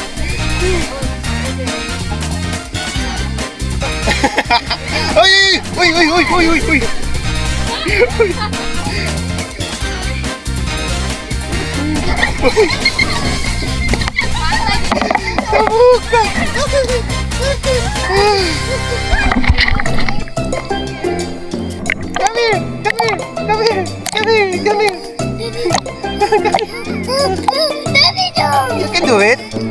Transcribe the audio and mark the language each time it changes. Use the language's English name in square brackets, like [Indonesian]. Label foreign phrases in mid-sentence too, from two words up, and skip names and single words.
[English] Uy! Uy! Uy! Uy! Uy! Uy! Uy! Tabuka! Come here! Come here! Come here! Come here! Come here! Daddy Joe! You can do it!